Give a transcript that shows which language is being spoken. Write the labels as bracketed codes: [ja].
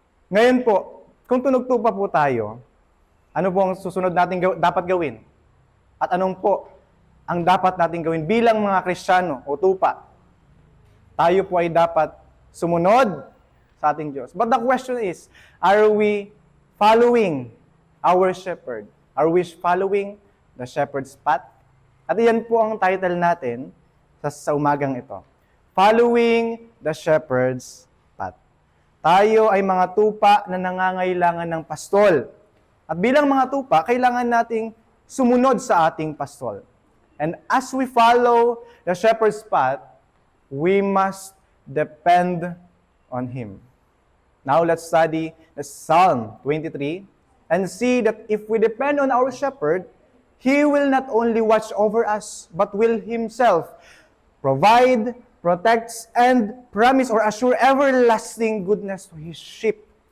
[tl] Ngayon po, kung tunog tupa po tayo, ano po ang susunod natin dapat gawin? At anong po ang dapat natin gawin bilang mga Kristiyano o tupa? Tayo po ay dapat sumunod sa ating Diyos. [en] But the question is, are we following our shepherd? Are we following the shepherd's path? [tl] At iyan po ang title natin sa umagang ito. [en] Following the shepherd's path. [tl] Tayo ay mga tupa na nangangailangan ng pastol. At bilang mga tupa, kailangan nating sumunod sa ating pastol. [en] And as we follow the shepherd's path, we must depend on Him. Now let's study the Psalm 23 and see that if we depend on our shepherd, He will not only watch over us, but will Himself provide, protects, and promise or assure everlasting goodness to His sheep.